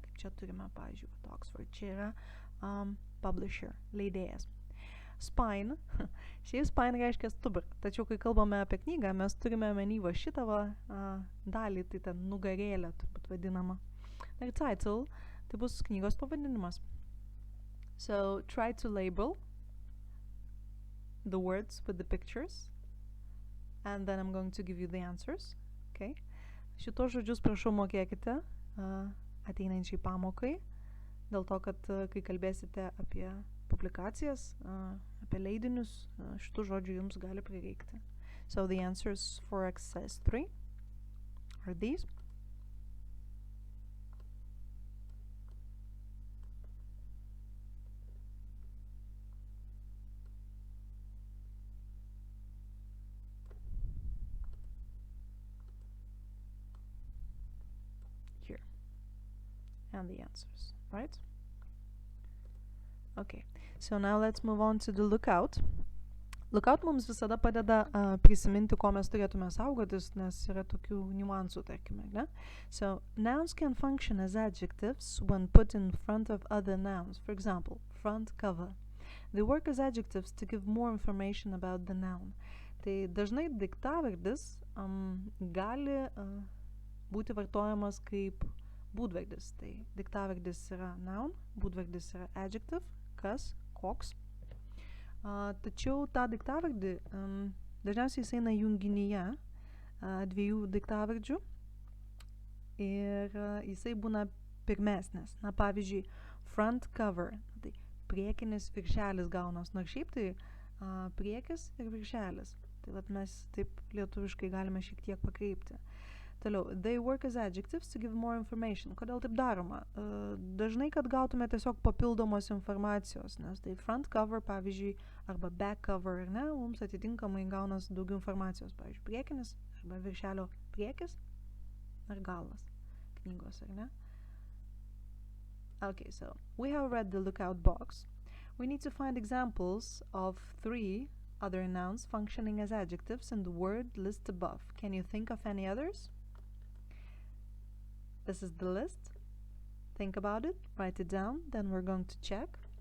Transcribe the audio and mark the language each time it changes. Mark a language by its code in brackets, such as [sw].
[lt] Kaip čia turime, pavyzdžiui, Oxford, čia yra publisher, leidėjas. Spine, šiaip spine reiškia stuburą, tačiau kai kalbame apie knygą, mes turime omeny va šitą dalį, tai ten nugarėlė turbūt vadinama. Ir title, tai bus knygos pavadinimas. [en] So try to label the words with the pictures, and then I'm going to give you the answers. Okay? [lt] Šitos žodžius prašau mokėkite ateinančiai pamokai, dėl to, kad kai kalbėsite apie publikacijas, apie leidinius, šitų žodžių jums gali prireikti. [en] So the answers for exercise 3 are these. Here. And the answers, right? Okay, so now let's move on to the lookout. [lt] Lookout mums visada padeda prisiminti, ko mes turėtume saugotis, nes yra tokių niuansų, tarkime, ne? [en] So, nouns can function as adjectives when put in front of other nouns. For example, front cover. They work as adjectives to give more information about the noun. [lt] Tai dažnai daiktavardis gali būti vartojamas kaip būdvardis. Tai daiktavardis yra noun, būdvardis yra adjective, kas, koks. Tačiau tą daiktavardį dažniausiai jis eina junginyje dviejų daiktavardžių ir jisai būna pirmesnis. Na, pavyzdžiui, front cover, tai priekinis viršelis gaunas, nors šiaip tai priekis ir viršelis. Tai vat mes taip lietuviškai galime šiek tiek pakreipti. Toliau, [en] they work as adjectives to give more information. [lt] Kodėl taip daroma? Dažnai, kad gautume tiesiog papildomos informacijos, nes tai front cover, pavyzdžiui, arba back cover, ar ne, mums atitinkamai gaunas daugiau informacijos, pavyzdžiui, priekinis arba viršelio priekis ar galas knygos, ar ne? [en] Okay, so we have read the lookout box. We need to find examples of 3 other nouns functioning as adjectives in the word list above. Can you think of any others? This is the list. Think about it, write it down, then we're going to check.